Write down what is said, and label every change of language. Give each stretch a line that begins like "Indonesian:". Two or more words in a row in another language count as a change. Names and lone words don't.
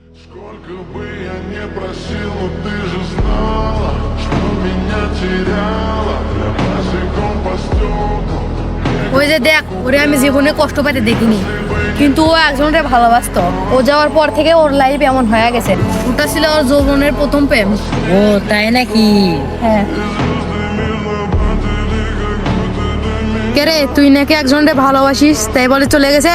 Russian: Сколько бы я не просил, но ты же знала, что меня теряла. Я босиком по стеклам.
Bangla: ওই যে দেখ, ওরে আমি জীবনে কষ্ট পেতে দেখিনি, কিন্তু ও একজনের ভালোবাসতো। ও যাওয়ার পর থেকে ওর লাইফ এমন হয়ে গেছে। ওটা ছিল ওর যৌবনের প্রথম প্রেম। ও তাই নাকি? হ্যাঁ। কে রে, তুই নাকি একজনের ভালোবাসিস, তাই বলে চলে গেছে?